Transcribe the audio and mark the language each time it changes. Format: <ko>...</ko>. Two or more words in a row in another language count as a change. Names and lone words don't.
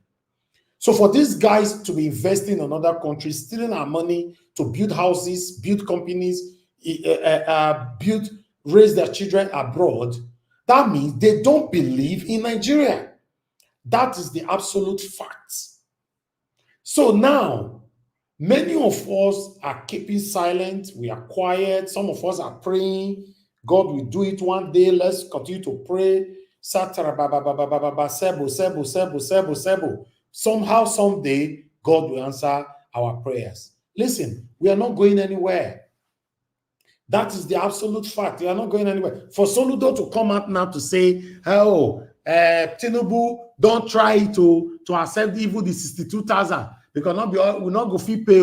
<en>So for these guys to be investing in another country, stealing our money to build houses, build companies, raise their children abroad, that means they don't believe in Nigeria. That is the absolute fact. So now, Many of us are keeping silent. We are quiet. Some of us are praying. God will do it one day. Let's continue to pray. Satara ba ba ba ba ba ba ba sebo sebo sebo sebo sebo. Somehow, someday, God will answer our prayers. Listen, we are not going anywhere. That is the absolute fact. We are not going anywhere. For Soludo to come out now to say, oh, Tinubu, don't try to accept even the 62,000 because we'll not go fee pay.</en>